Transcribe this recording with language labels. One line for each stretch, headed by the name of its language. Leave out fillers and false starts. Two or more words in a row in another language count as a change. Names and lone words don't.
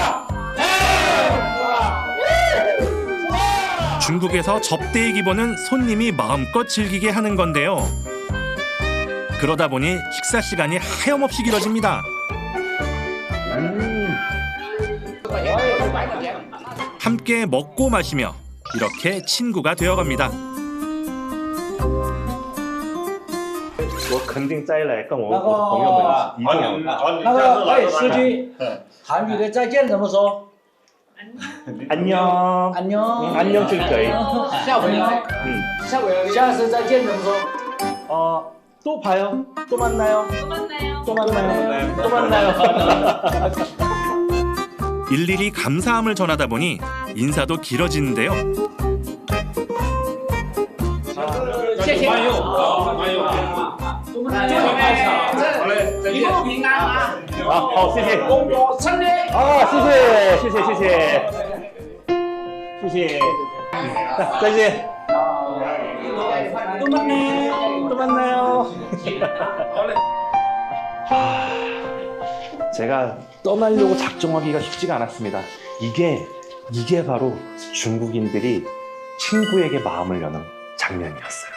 Korean: 중국에서 접대의 기본은 손님이 마음껏 즐기게 하는 건데요. 그러다 보니 식사 시간이 하염없이 길어집니다. 함께 먹고 마시며 이렇게 친구가 되어갑니다.
Chinese: 我肯定再来跟我朋友们一定要。那个，哎，司机，韩语的再见怎么说？
Korean: 안녕. 안녕.
Chinese: 안녕 就可以。下回来。下次再见怎么说？
Korean: 또 봐요. 또 만나요. 또 만나요. 또 만나요. 일일이 감사함을 전하다 보니 인사도 길어지는데요.
Chinese: 谢谢。以后平安啊！好，谢谢。工作顺利。谢谢。
Korean: 再见。또 만나요. 제가 떠나려고 작정하기가 쉽지가 않았습니다. 이게 바로 중국인들이 친구에게 마음을 여는 장면이었어요.